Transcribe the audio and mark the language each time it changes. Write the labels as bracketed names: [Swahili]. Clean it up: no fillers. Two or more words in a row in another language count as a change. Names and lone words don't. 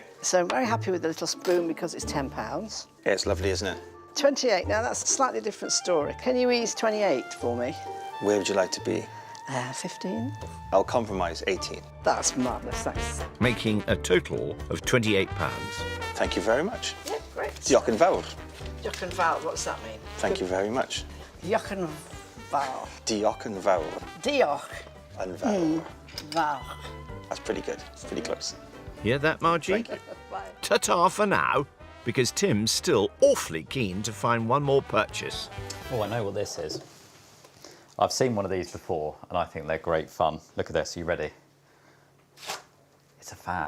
[English] So I'm very happy with the little spoon because it's £10. Yeah, it's lovely, isn't it? 28, now that's a slightly different story. Can you ease 28 for me? Where would you like to be? 15? I'll compromise 18. That's marvellous, thanks. Making a total of £28. Thank you very much. Yeah, great. [Welsh] Diolch yn fawr. Diolch yn fawr, [English] what's that mean? Thank you very much. [Welsh] Diolch yn fawr. Diolch yn fawr. Diolch Yn fawr. fawr. [English] That's pretty good. It's pretty close. Hear that, Margie? Thank you. Bye. Ta-ta for now, because Tim's still awfully keen to find one more purchase. Oh, I know what this is. I've seen one of these before, and I think they're great fun. Look at this, are you ready? It's a fan.